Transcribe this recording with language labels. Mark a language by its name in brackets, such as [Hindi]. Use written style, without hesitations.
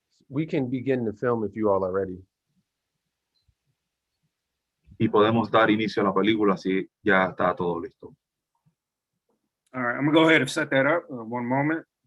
[English] We can begin the film if you all are ready. [Spanish] Y podemos dar inicio a la película si ya está todo listo. [English] All right, I'm gonna go ahead and set that up. One moment.